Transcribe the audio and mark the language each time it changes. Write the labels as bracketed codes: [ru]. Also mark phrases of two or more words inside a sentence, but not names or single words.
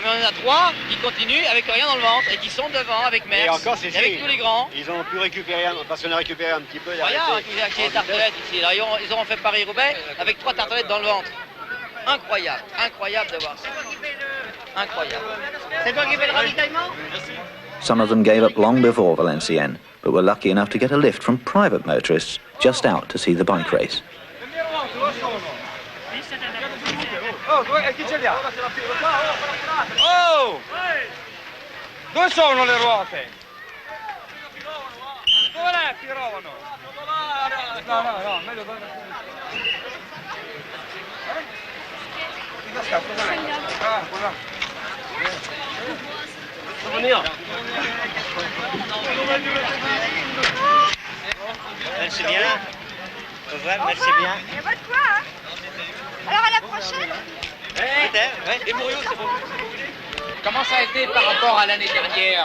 [fr] Mais on en a 3 qui continuent avec rien dans le ventre et qui sont devant avec Merckx. Et encore, c'est avec tous les grands. Ils ont pu récupérer, parce qu'on a récupéré un petit peu. Regarde, il y a les tartelettes ici. Là, ils auront fait Paris-Roubaix avec 3 tartelettes dans le ventre. Incroyable, incroyable de voir ça. Incroyable. C'est toi qui fais le ravitaillement? [en] Some of them gave up long before Valenciennes, but were lucky enough to get a lift from private motorists just out to see the bike race. [it] Oh, chi ce li ha? Oh! Dove sono le ruote? Dove le tirovano? No, meglio dove... Ah, quella. [fr] Merci bien. Au revoir, merci bien. Et bonne fois, hein. Alors à la prochaine. Peut-être, ouais. Et Mouriot, c'est bon. Comment ça a été par rapport à l'année dernière?